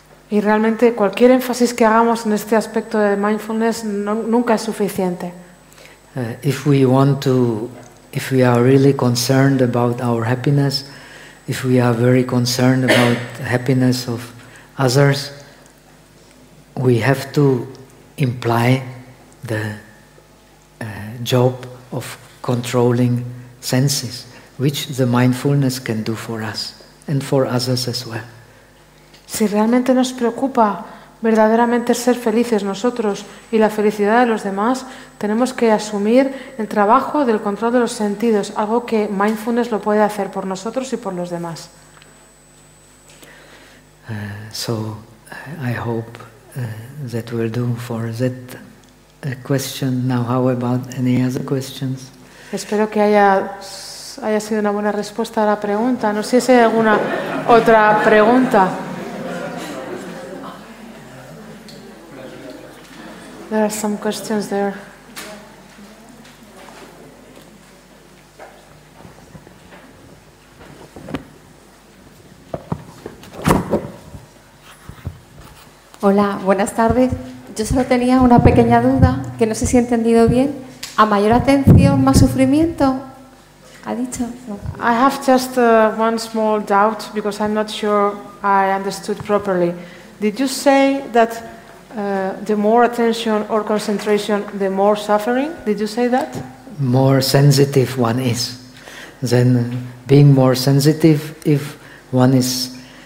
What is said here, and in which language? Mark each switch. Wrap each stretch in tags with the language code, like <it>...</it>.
<es>Y realmente cualquier énfasis que hagamos en este aspecto de mindfulness nunca es suficiente.</es> <en>If we are really concerned about our happiness, if we are very concerned about the happiness of others, we have to imply the job of controlling senses, which the mindfulness can do for us and for others as well.</en> <es>Si realmente nos preocupa verdaderamente ser felices nosotros y la felicidad de los demás, tenemos que asumir el trabajo del control de los sentidos, algo que mindfulness lo puede hacer por nosotros y por los demás.</es> <en>So I hope that will do for that question. Now, how about any other questions?</en> <es>Espero que haya sido una buena respuesta a la pregunta. No sé si hay alguna otra pregunta.</es> <en>There are some questions there.</en> <es>Hola, buenas tardes. Yo solo tenía una pequeña duda, que no sé si he entendido bien. ¿A mayor atención, más sufrimiento? ¿Ha dicho?</es> <en>I have just one small doubt, because I'm not sure I understood properly. Did you say that the more attention or concentration, the more suffering? Did you say that? More sensitive one is. Then being more sensitive, if one is...</en>